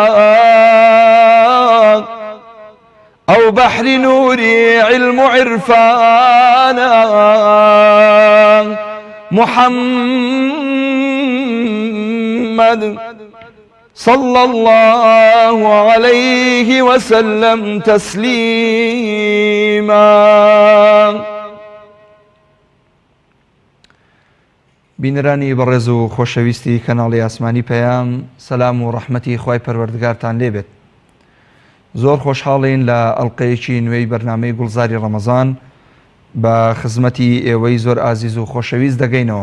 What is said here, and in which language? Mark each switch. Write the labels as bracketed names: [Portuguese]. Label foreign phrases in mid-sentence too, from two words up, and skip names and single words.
[Arabic] أو بحر نوري علم عرفانا محمد صلى الله عليه وسلم تسليما. [Central Kurdish] بینرانی بەڕێز و خۆشەویستی کەناڵی ئاسمانی پەیام سەلام و ڕەحمەتی خوای پەروەردگارتان لێبێت. زۆر خۆشحاڵین لە ئەڵقەیەکی نوێی بەرنامەی گوڵزاری ڕەمەزان بە خزمەتی ئێوەی زۆر ئازیز و خۆشەویست دەگەینەوە.